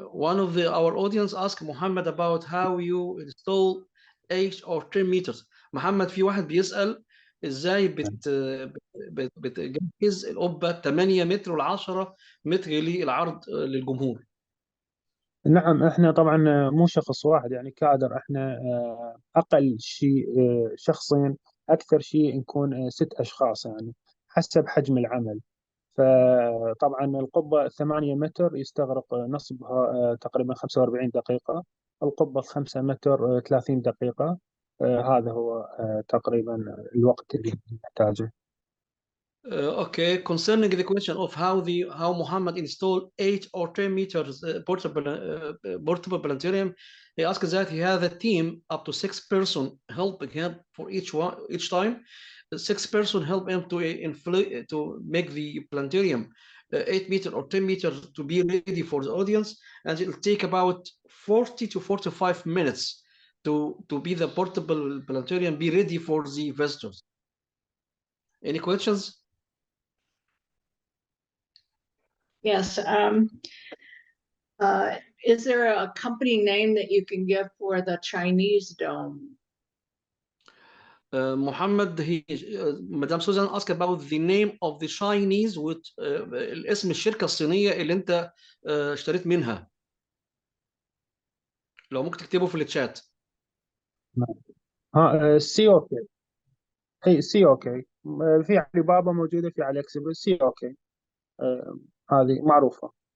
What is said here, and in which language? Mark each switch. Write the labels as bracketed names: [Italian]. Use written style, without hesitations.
[English] One of our audience asked Muhammad about how you install 8 or 10 meters. [Arabic] محمد في واحد بيسأل ازاي بتجهز القبة 8 متر و10 متر للعرض للجمهور. نعم، احنا طبعا مو شخص واحد يعني كادر، احنا اقل شيء شخصين، اكثر شيء نكون 6 اشخاص يعني حسب حجم العمل. فطبعا القبة 8 متر يستغرق نصبها تقريبا 45 دقيقة، القبة 5 متر 30 دقيقة. هذا هو تقريبا الوقت اللي نحتاجه. [English] Okay, concerning the question of how Muhammad installed 8 or 10 meters portable planetarium, he asked that he has a team up to 6 person helping him for each time. 6 person help him to make the planetarium 8 meter or 10 meters to be ready for the audience, and it will take about 40 to 45 minutes to be the portable planetarium be ready for the visitors. Any questions? Yes. Is there a company name that you can give for the Chinese dome? Muhammad, Madame Susan asked about the name of the Chinese [Arabic] الاسم الشركة الصينية اللي انت اشتريت منها، لو ممكن تكتبه في الشات. ها سي اوكي، اي سي اوكي، في علي بابا موجودة، في علي اكسبرس، سي اوكي، هذه معروفة.